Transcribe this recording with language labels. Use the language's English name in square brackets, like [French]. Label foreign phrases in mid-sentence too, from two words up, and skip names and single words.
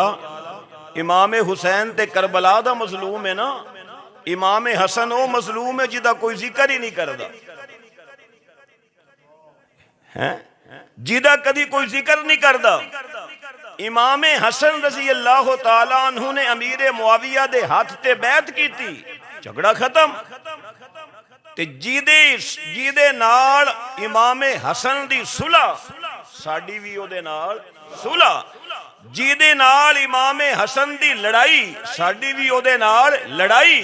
[Punjabi] امام حسین تے کربلا دا مظلوم اے نہ، امام حسن او مظلوم اے جیدا کوئی ذکر ای نہیں کردا اے، جیدا کدی کوئی ذکر نہیں کردا. امام حسن رضی اللہ تعالیٰ عنہ نے امیر معاویہ دے ہتھ تے بیعت کیتی سی، جھگڑا ختم. تے جیدے نال امام حسن دی صلح، ساڈی وی اوہدے نال صلح، جیدے نال امام حسن دی لڑائی، ساڈی وی اوہدے نال لڑائی.